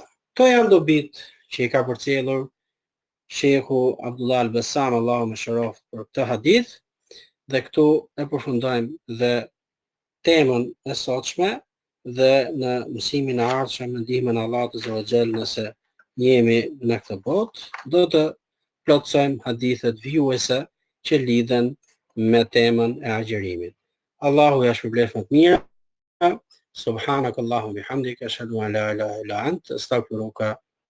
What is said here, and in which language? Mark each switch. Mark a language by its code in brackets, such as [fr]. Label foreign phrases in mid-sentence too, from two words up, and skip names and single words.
[sq] Këto janë dobit që i ka përcjellur Shehu Abdullah al-Bassam, Allahu më shëroft, për këtë hadith, dhe këtu e përfundojmë dhe temën e sotshme, dhe në mësimin e ardhshëm me ndihmën e Allahut [ar] عز وجل, [sq] nëse jemi në këtë botë, do të plotësojmë hadithet vijuese që lidhen me temën e agjërimit. Allahu ja shpërblet më të mira. [ar] سبحانك اللهم وبحمدك أشهد أن لا إله إلا أنت أستغفرك